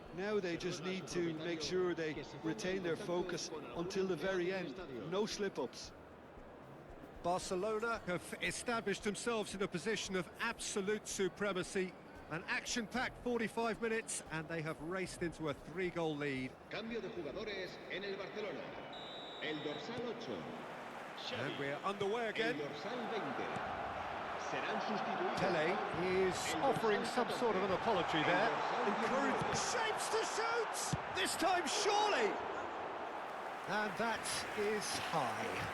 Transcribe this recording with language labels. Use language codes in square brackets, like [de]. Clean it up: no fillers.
[en] Now they just need to make sure they retain their focus until the very end. No slip-ups. Barcelona have established themselves in a position of absolute supremacy. An action-packed 45 minutes, and they have raced into a 3-goal lead. [es] Cambio de jugadores en el Barcelona. El dorsal 8. [en] And we're underway again. [es] El dorsal 20. Serán sustituidos. [en] Pelé is offering some sort of an apology there. Encouraged shapes to shoot! This time, surely! And that is high.